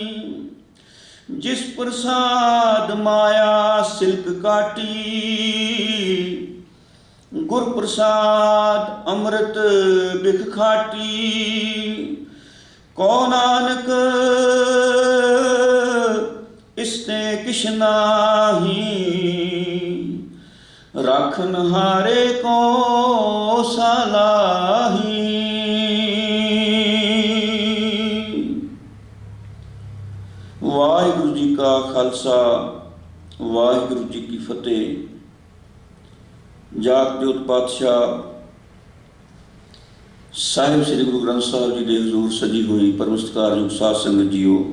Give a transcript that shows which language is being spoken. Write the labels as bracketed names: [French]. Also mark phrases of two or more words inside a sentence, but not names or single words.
[Punjabi] ਜਿਸ ਪ੍ਰਸਾਦ ਮਾਇਆ ਸਿਲਕ ਕਾਟੀ, ਗੁਰ ਪ੍ਰਸਾਦ ਅੰਮ੍ਰਿਤ ਬਿਖ ਖਾਟੀ। ਕੋ ਨਾਨਕ ਇਸਤੇ ਕਿਛ ਨਾਹੀ, ਰਾਖਨ ਹਾਰੇ ਕੋ ਸਲਾਹੀ। ਵਾਹਿਗੁਰੂ ਜੀ ਕਾ ਖ਼ਾਲਸਾ, ਵਾਹਿਗੁਰੂ ਜੀ ਕੀ ਫ਼ਤਿਹ। ਜਾਗਤੇ ਪਾਤਸ਼ਾਹ ਸਾਹਿਬ ਸ੍ਰੀ ਗੁਰੂ ਗ੍ਰੰਥ ਸਾਹਿਬ ਜੀ ਦੇ ਹਜ਼ੂਰ ਸਜੀ ਹੋਈ ਪਰਮ ਸਤਿਕਾਰਯੋਗ ਸਾਧ ਸੰਗਤ ਜੀਓ,